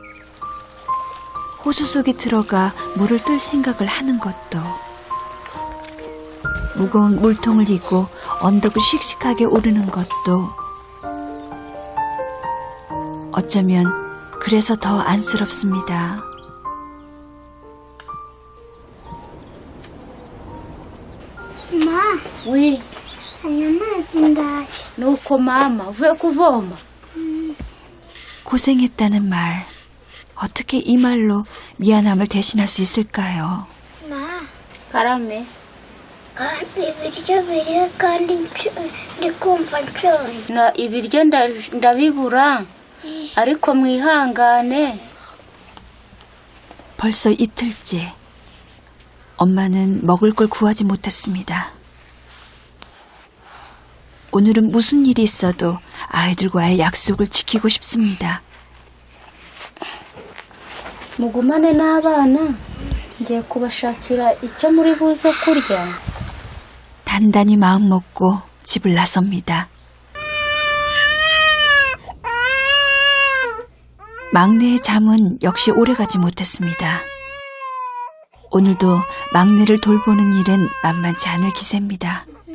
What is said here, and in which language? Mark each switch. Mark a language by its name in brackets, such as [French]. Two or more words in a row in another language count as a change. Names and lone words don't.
[Korean] 호수 속에 들어가 물을 뜰 생각을 하는 것도, 무거운 물통을 이고 언덕을 씩씩하게 오르는 것도, 어쩌면 그래서 더 안쓰럽습니다. [Kinyarwanda] Ma, wi aya mazi ndaje. nuko mama uvuye kuvoma. [Korean] 고생했다는 말, 어떻게 이 말로 미안함을 대신할 수 있을까요? [Kinyarwanda] Ma, karame kandi ibiryo biriho kandi ndi kumva nshoye. na ibiryo ndabibura ariko mwihangane. [Korean] 벌써 이틀째 엄마는 먹을 걸 구하지 못했습니다. 오늘은 무슨 일이 있어도 아이들과의 약속을 지키고 싶습니다. [Kinyarwanda] mugumane n'abana ngiye kubashakira icyo muri buze kurya. [Korean] 단단히 마음 먹고 집을 나섭니다. 막내의 잠은 역시 오래가지 못했습니다. 오늘도 막내를 돌보는 일은 만만치 않을 기세입니다.